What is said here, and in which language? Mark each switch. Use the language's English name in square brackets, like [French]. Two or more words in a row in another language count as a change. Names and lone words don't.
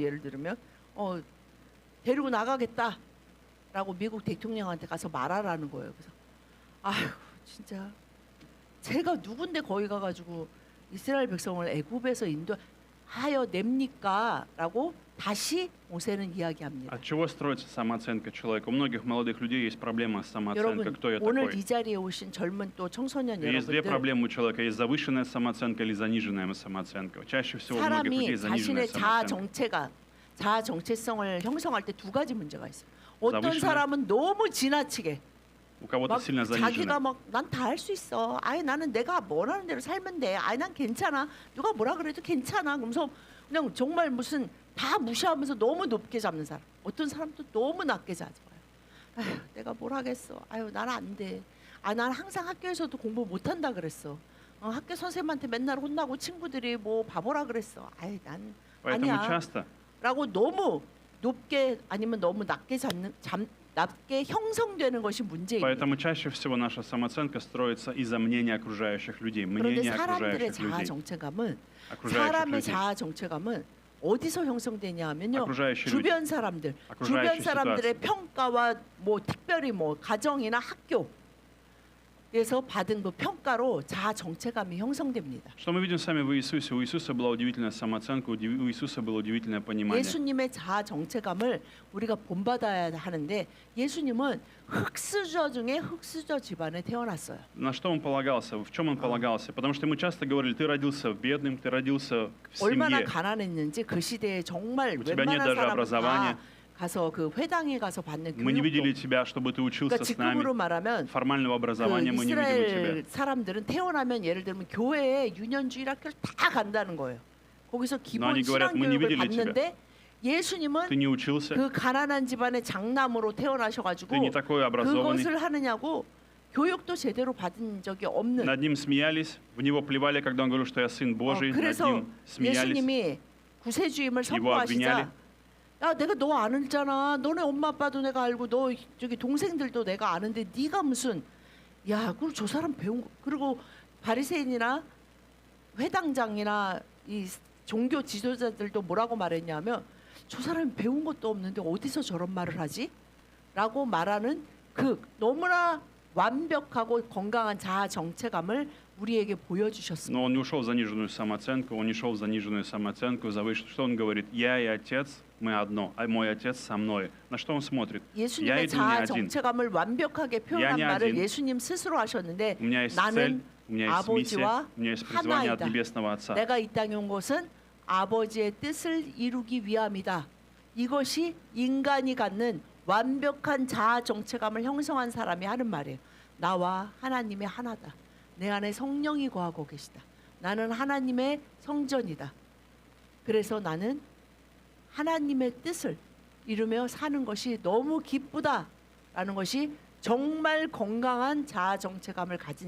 [Korean] 예를 들면 데리고 나가겠다라고 미국 대통령한테 가서 말하라는 거예요. 그래서 아휴 진짜 제가 누군데 거기 가가지고 이스라엘 백성을 애굽에서 인도하여 냅니까?라고 다시 모세는 이야기합니다. [Russian] От чего строится самооценка человека? У многих молодых людей есть проблема с самооценкой. [Korean] 여러분 [Russian] Кто я [Korean] 오늘 [Russian] такой? [Korean] 이 자리에 오신 젊은 또 청소년 [Russian] Есть две [Korean] 여러분들 [Russian] проблемы у человека. Есть завышенная самооценка или заниженная самооценка. Чаще всего у многих [Korean] 사람이 [Russian] людей заниженная [Korean] 자신의 [Russian] самооценка. [Korean] 자아 정체성을 형성할 때 두 가지 문제가 있어요. 어떤 자부심을- 사람은 너무 지나치게 [Russian] У кого-то [Korean] 막 [Russian] сильно [Korean] 자기가 [Russian] заниженная. [Korean] 막 난 다 할 수 있어. 아예 나는 내가 원하는 대로 살면 돼. 아예 난 괜찮아. 누가 뭐라 그래도 괜찮아. 그러면서 그냥 정말 무슨 다 무시하면서 너무 높게 잡는 사람. 어떤 사람도 너무 낮게 잡아요. 아휴, 내가 뭘 하겠어. 아유, 나는 안 돼. 난 항상 학교에서도 공부 못 한다 그랬어. 학교 선생님한테 맨날 혼나고 친구들이 뭐 바보라 그랬어. 아이, 난 [Russian] Поэтому [Korean] 아니야. [Russian] часто [Korean] 라고 너무 높게 아니면 너무 낮게 낮게 형성되는 것이 문제입니다. [Russian] Поэтому чаще всего наша самооценка строится из-за мнения окружающих людей, [Korean] 그런데 [Russian] мнения [Korean] 사람들의 [Russian] окружающих [Korean] 자아 [Russian] людей. [Korean] 정체감은 [Russian] окружающих [Korean] 사람의 [Russian] людей. [Korean] 자아 정체감은 어디서 형성되냐 하면요. [Russian] окружающие люди. [Korean] 주변 사람들, 주변 [Russian] окружающие [Korean] 사람들의 [Russian] ситуации. [Korean] 평가와 뭐 특별히 뭐 가정이나 학교에서 받은 그 평가로 자아 정체감이 형성됩니다. [Russian] Что мы видим с вами в Иисусе? У Иисуса была удивительная самооценка, у Иисуса было удивительное понимание. [Korean] 예수님의 자아 정체감을 우리가 본받아야 하는데 예수님은 흑수저 중에 흑수저 집안에 태어났어요. [Russian] На что он полагался? В чем он полагался? Потому что ему часто говорили, ты родился бедным, ты родился в [Korean] 얼마나 [Russian] семье. [Korean] 가난했는지 그 시대에 정말 [Russian] У тебя нет [Korean] 웬만한 [Russian] даже [Korean] 사람은 [Russian] образования. [Korean] 다 가서 그 회당에 가서 받는 [Russian] Мы не видели [Korean] 교육도. [Russian] тебя, чтобы ты учился [Korean] 그러니까 [Russian] с нами. [Korean] 지금으로 말하면 [Russian] Формального [Korean] 그 [Russian] образования мы не видели у тебя. [Korean] 이스라엘 사람들은 태어나면 예를 들면 교회에 유년주일 학교를 다 간다는 거예요. 거기서 기본 아니, [Russian] говорят, мы не [Korean] 신앙교육을 [Russian] видели тебя. [Korean] 받는데 예수님은 [Russian] Ты не учился, [Korean] 그 가난한 집안의 장남으로 태어나셔가지고 [Russian] ты не такой образованный. [Korean] 그것을 하느냐고 교육도 제대로 받은 적이 없는. [Russian] Над ним смеялись, в него плевали, когда он говорил, что я сын Божий. Над [Korean] 그래서 [Russian] ним смеялись. [Korean] 예수님이 구세주임을 이거 아니냐리? 선포하시자 야 내가 너 아는잖아. 너네 엄마 아빠도 내가 알고 너 저기 동생들도 내가 아는데 네가 무슨 야 그리고 저 사람 배운 거 그리고 바리새인이나 회당장이나 이 종교 지도자들도 뭐라고 말했냐면 저 사람이 배운 것도 없는데 어디서 저런 말을 하지? 라고 말하는 그 너무나 완벽하고 건강한 자아 정체감을 우리에게 보여주셨습니다. [Russian] Но он не ушел в заниженную самооценку, он не шел в заниженную самооценку, что он говорит? Я и отец, мы одно, а мой отец со мной. На что он смотрит? Я [Korean] 예수님의 [Russian] иду не [Korean] 자아 [Russian] один. [Korean] 정체감을 완벽하게 표현한 [Russian] не [Korean] 말을 [Russian] один. [Korean] 예수님 스스로 하셨는데 [Russian] У меня есть цель, [Korean] 나는 [Russian] у меня есть миссия, [Korean] 아버지와 [Russian] у меня есть призвание от [Korean] 하나이다. [Russian] Небесного Отца. [Korean] 내가 이 땅에 온 것은 아버지의 뜻을 이루기 위함이다. 이것이 인간이 갖는 완벽한 자아 정체감을 형성한 사람이 하는 말이에요. 나와 하나님의 하나다. 내 안에 성령이 거하고 계시다. 나는 하나님의 성전이다. 그래서 나는 하나님의 뜻을 이루며 사는 것이 너무 기쁘다라는 것이 정말 건강한 자아 정체감을 가진